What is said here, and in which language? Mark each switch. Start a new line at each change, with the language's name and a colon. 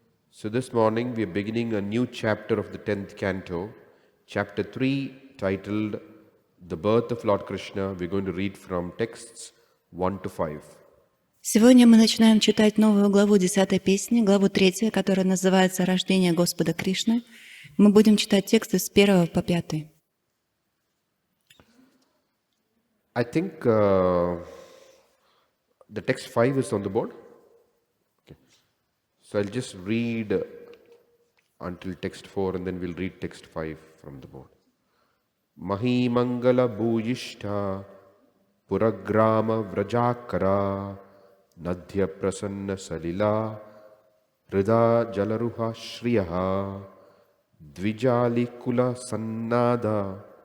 English: So this morning we are beginning a new chapter of the 10th canto, chapter 3, titled The Birth of Lord Krishna. We're going to read from texts 1 to 5.
Russian: Сегодня мы начинаем читать новую главу 10-й песни, главу 3, которая называется «Рождение Господа Кришны». Мы будем читать тексты с 1 по 5.
English: I think the text 5 is on the board. Okay. So I'll just read until text 4 and then we'll read text 5 from the board.
Sanskrit: Mahi Mangala Bhujishta Puragrama Vrajakara Nadhya Prasanna Salila Rida Jalaruha Shriyaha Dvijali Kula Sannada